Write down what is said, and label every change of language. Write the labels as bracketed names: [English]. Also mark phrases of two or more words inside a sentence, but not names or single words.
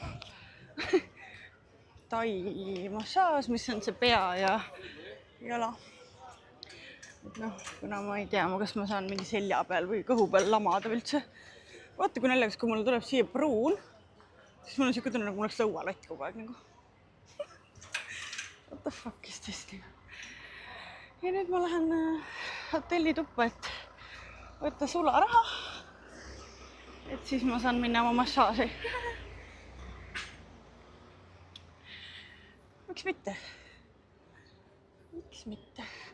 [Estonian] Tai massaaž, mis on see pea ja jala. Et kuna ma ei tea, kas ma saan mingi selja peal või kõhu peal lamada üldse. Vaata, kui näljakas, kui mulle tuleb siia pruun, siis mul on siuke tunne, nagu mul oleks lõualott kogu aeg nagu. [English] What the fuck is this? [Estonian] Ja nüüd ma lähen hotelli tuppa, et võtta sularaha, et siis ma saan minna oma massaaži. Miks mitte? Miks mitte?